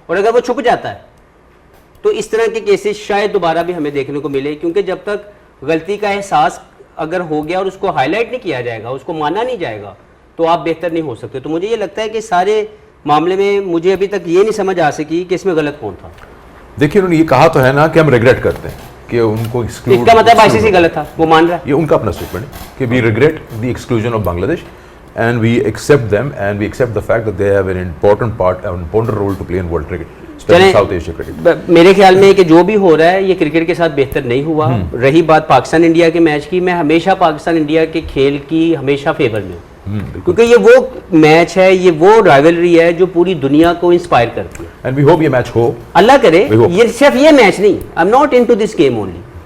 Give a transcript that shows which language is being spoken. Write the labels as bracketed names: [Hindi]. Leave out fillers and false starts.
[Hindi] और अगर वो छुप जाता है तो इस तरह के केसेस शायद दोबारा भी हमें देखने को मिले, क्योंकि जब तक गलती का एहसास अगर हो गया और उसको हाईलाइट नहीं किया जाएगा, उसको माना नहीं जाएगा, तो आप बेहतर नहीं हो सकते। तो मुझे ये लगता है कि सारे मामले में मुझे अभी तक ये नहीं समझ आ सकी कि इसमें गलत कौन था। देखिए, उन्होंने ये कहा तो है ना कि हम रिग्रेट करते हैं कि उनको एक्सक्लूड, इसका मतलब आईसीसी गलत था, वो मान रहा है। ये उनका अपना स्टेटमेंट है कि [English] We regret the exclusion of Bangladesh and we accept them and we accept the fact that they have an important part, an important role to play in world cricket, especially South Asia cricket. [Hindi] मेरे ख्याल में कि जो भी हो रहा है ये क्रिकेट के साथ बेहतर नहीं हुआ। रही बात पाकिस्तान इंडिया के मैच की, मैं हमेशा पाकिस्तान इंडिया के खेल की हमेशा फेवर में हूँ, क्योंकि ये वो मैच है, ये वो राइवलरी है जो पूरी दुनिया को इंस्पायर करती है। [English] And we hope [Hindi] ये मैच हो, अल्लाह करे ये सिर्फ ये मैच नहीं, [English] I am not into this game only.